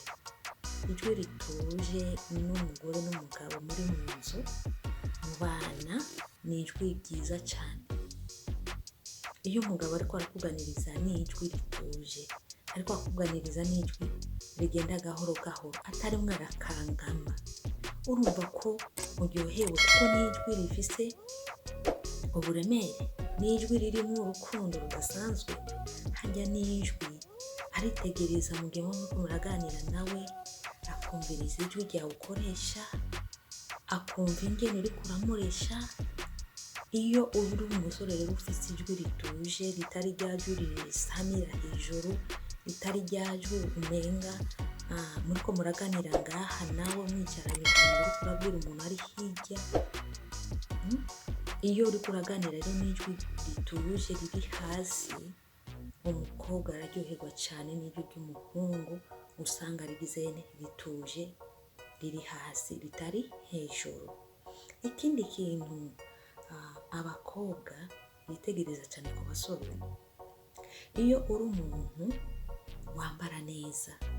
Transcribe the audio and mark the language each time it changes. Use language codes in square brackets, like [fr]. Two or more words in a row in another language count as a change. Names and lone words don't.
[rn] Ijwi rituje n'umugore n'umugabo muri mu nzu mu bana ni ijwi ryiza cyane. Iyo umugabo ariko arakuganiriza n'ijwi rituje, ariko akuganiriza n'ijwi rigenda gahoro gahoro, atarimwe arakangama, urumva ko muryohewe, kuko n'ijwi rifise uburemere, n'ijwi ririmo urukundo rudasanzwe. Hajya n'ijwi aritegereza mu gihe muriko muraganira nawe, akumviriza ijwi ryawe ukoresha, akumva ingene uriko uramuresha. Iyo uri umusore rero ufite ijwi rituje, ritari rya jwi risamira hejuru, ritari rya jwi umenga muriko muraganira ngaha nawe mwicaranye ukuntu uriko urabwira umuntu ari hirya. Iyo uriko uraganira rero n'ijwi rituje riri hasi, umukobwa araryoherwa cyane n'ijwi ry'umuhungu usanga rigize rituje, riri hasi, ritari hejuru. Ikindi kintu abakobwa bitegereza cyane ku basore, iyo uri umuntu wambara neza.